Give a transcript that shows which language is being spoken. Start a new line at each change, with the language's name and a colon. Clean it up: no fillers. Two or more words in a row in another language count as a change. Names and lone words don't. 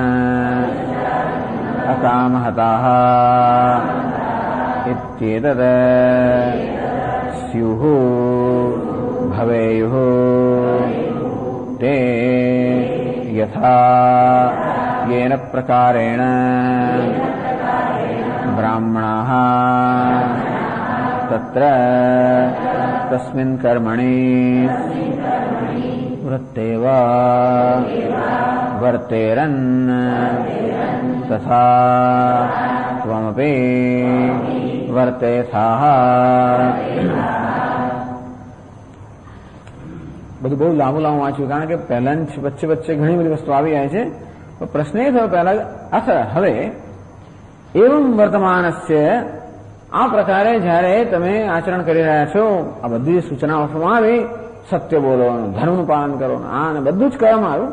Sanskrit: अकामहताः इत्येतत् स्युः भवेयुः ते यथा येन प्रकारेण ब्राह्मणाः तत्र तस्मिन् कर्मणि वृत्ते वा वर्तेरन् तथा त्वमपि वर्तेथाः.
Gujarati: બધું બહુ લાંબુ વાંચ્યું, કારણ કે પહેલા વચ્ચે વચ્ચે ઘણી બધી વસ્તુ આવી જાય છે. તો પ્રશ્ન એ થયો પહેલા, હવે
Sanskrit: एवम् वर्तमानस्य,
Gujarati: આ પ્રકારે જયારે તમે આચરણ કરી રહ્યા છો, આ બધી સૂચનાઓ આપવામાં આવી, સત્ય બોલો, ધર્મનું પાલન કરો, આ ને બધું જ કહેવામાં આવ્યું.